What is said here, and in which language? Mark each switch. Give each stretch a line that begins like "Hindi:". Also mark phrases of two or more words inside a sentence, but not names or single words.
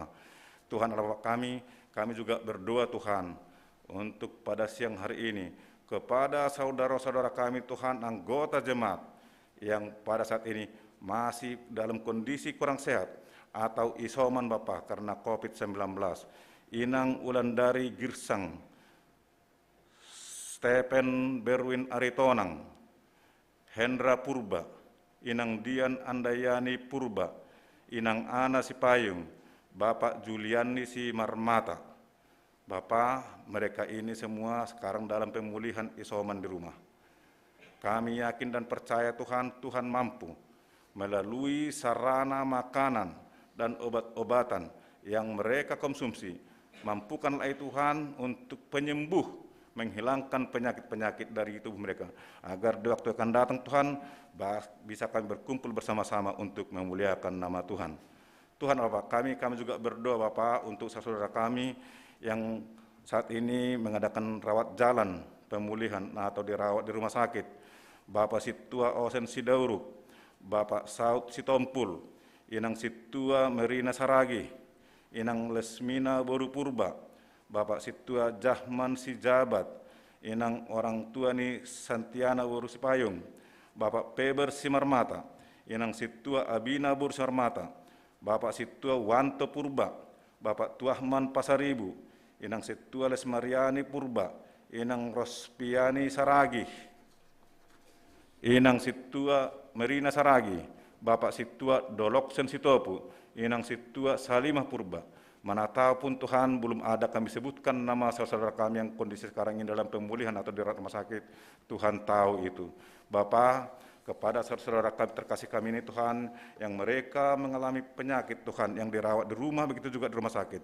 Indonesian: Tuhan Allah kami juga berdoa Tuhan untuk pada siang hari ini kepada saudara-saudara kami Tuhan, anggota jemaat yang pada saat ini masih dalam kondisi kurang sehat atau isoman Bapa karena COVID-19. Inang Ulandari Girsang, Stephen Berwin Aritonang, Hendra Purba, Inang Dian Andayani Purba, Inang Ana Sipayung, Bapak Juliani Si Marmata. Bapak, mereka ini semua sekarang dalam pemulihan isoman di rumah. Kami yakin dan percaya Tuhan mampu melalui sarana makanan dan obat-obatan yang mereka konsumsi. Mampukanlah Tuhan untuk penyembuh, menghilangkan penyakit-penyakit dari tubuh mereka, agar di waktu akan datang Tuhan bisa kami berkumpul bersama-sama untuk memuliakan nama Tuhan. Tuhan Allah kami juga berdoa Bapak untuk saudara kami yang saat ini mengadakan rawat jalan pemulihan atau dirawat di rumah sakit. Bapak Situa Osen Sidauruk, Bapak Saud Sitompul, Inang Situa Merina Saragi, Inang Lesmina Boru Purba, Bapak Situa Jahman Sijabat, Inang orang tua ni Santiana Boru Sipayung, Bapak Peber Simarmata, Inang Situa Abina Boru Simarmata, Bapak Situa Wanto Purba, Bapak Tuahman Pasaribu, Inang Situa Lesmariani Purba, Inang Rospiani Saragi, Inang Situa Merina Saragi, Bapak Situa Doloksen Sitopu, Inang Situa Salimah Purba. Manapun Tuhan belum ada kami sebutkan nama saudara kami yang kondisi sekarang ini dalam pemulihan atau di rumah sakit, Tuhan tahu itu. Bapa, kepada saudara kami terkasih kami ini Tuhan, yang mereka mengalami penyakit Tuhan, yang dirawat di rumah, begitu juga di rumah sakit.